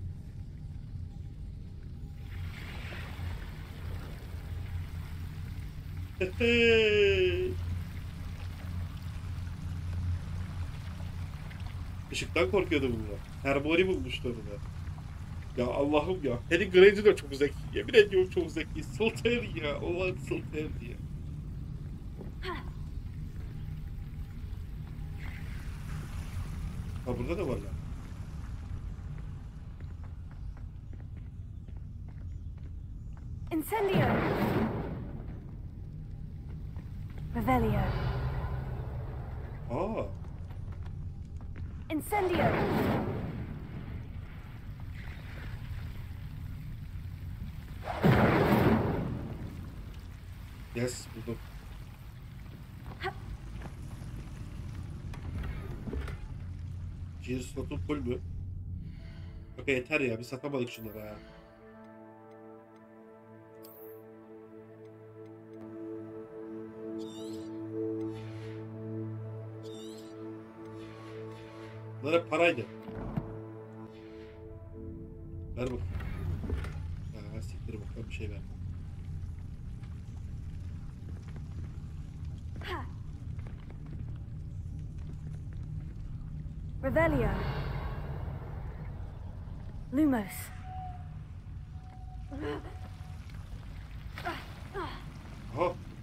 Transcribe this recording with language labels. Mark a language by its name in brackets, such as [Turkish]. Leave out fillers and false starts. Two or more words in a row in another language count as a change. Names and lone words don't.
[Turkish] Işıktan korkuyordu bunlar. Hermione bulmuştu onu da. Ya Allah'ım ya. Harry Granger de çok zeki. Yemin ediyorum çok zeki. Slytherin ya. Allah'ım Slytherin ya. Ha burada da var ya. Incendio. Revelio. Incendio. Yes, buldum. Cihaz slotun full mü? Bak yeter ya, bir satamadık şunları ha. Bunlar hep paraydı. Ver bakayım. Ha, siktir bakalım bir şey ver. Revelio. Lumos. Oh.